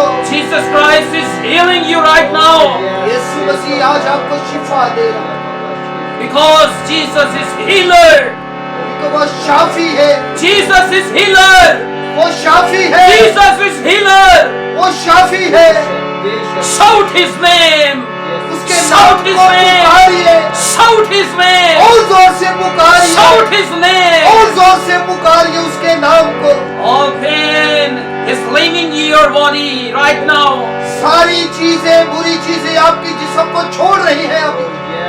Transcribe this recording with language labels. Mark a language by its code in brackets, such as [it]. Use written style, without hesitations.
[en] Jesus Christ is healing you right now. [hi] यीशु मसीह आज आपको शिफा दे रहा है। [en] Because Jesus is healer. [hi] क्योंकि वो शाफी है। [en] Jesus is healer. [hi] वो शाफी है। [en] Jesus is healer. [hi] वो शाफी है। [en] Shout His name. [hi] उसके [en] Shout His name. [hi] पुकारिए। [en] Shout His name. [hi] और जोर से पुकारिए। [en] Shout His name. [hi] और जोर से पुकारिए उसके नाम को। [en] All pain is leaving your body right now. [hi] सारी चीजें, बुरी चीजें आपकी जिस्म को छोड़ रही हैं अभी।